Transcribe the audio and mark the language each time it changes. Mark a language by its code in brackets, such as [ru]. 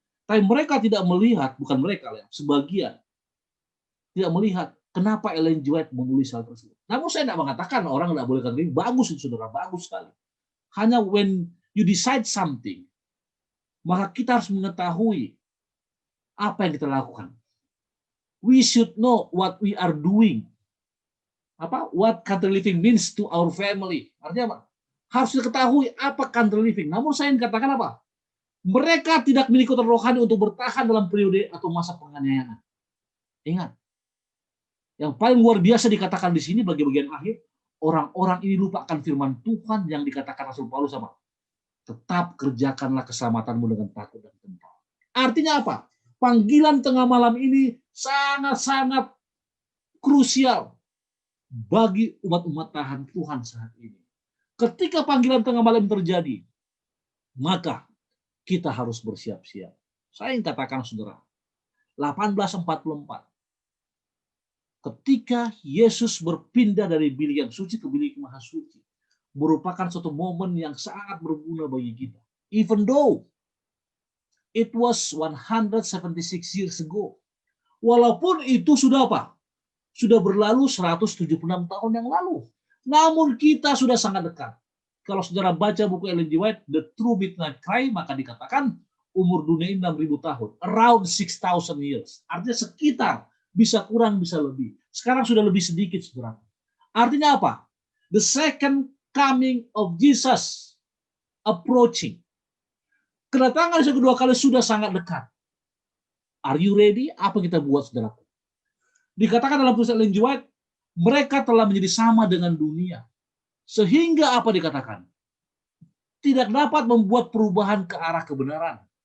[id] Tapi mereka tidak melihat, bukan mereka ya, sebagian tidak melihat kenapa Ellen G. White menulis hal tersebut. Namun saya tidak mengatakan orang tidak boleh country living. Bagus itu saudara, bagus sekali. Hanya [en] when you decide something, [id] maka kita harus mengetahui apa yang kita lakukan. [en] We should know what we are doing. What country living means to our family. [id] Artinya apa? Harus diketahui apa country living. Namun saya ingin katakan apa? Mereka tidak memiliki kekuatan rohani untuk bertahan dalam periode atau masa penganiayaan. Ingat, yang paling luar biasa dikatakan di sini bagi bagian akhir, orang-orang ini lupakan firman Tuhan yang dikatakan Rasul Paulus sama. Tetap kerjakanlah keselamatanmu dengan takut dan gentar. Artinya apa? Panggilan tengah malam ini sangat-sangat krusial bagi umat-umat Tuhan saat ini. Ketika panggilan tengah malam terjadi, maka kita harus bersiap-siap. Saya ingin katakan saudara, 1844, ketika Yesus berpindah dari bilik yang suci ke bilik maha suci, merupakan suatu momen yang sangat berguna bagi kita. [en] Even though it was 176 years ago. [id] Walaupun itu sudah apa? Sudah berlalu 176 tahun yang lalu. Namun kita sudah sangat dekat. Kalau saudara baca buku Ellen G. White, The True Midnight Cry, maka dikatakan umur dunia ini 6.000 tahun. [en] Around 6,000 years. [id] Artinya sekitar, bisa kurang, bisa lebih. Sekarang sudah lebih sedikit, saudara. Artinya apa? [en] The second coming of Jesus approaching. [id] Kedatangan yang kedua kali sudah sangat dekat. [en] Are you ready? [id] Apa kita buat, saudaraku? Dikatakan dalam tulisan Ellen G. White, mereka telah menjadi sama dengan dunia. Sehingga apa dikatakan? Tidak dapat membuat perubahan ke arah kebenaran.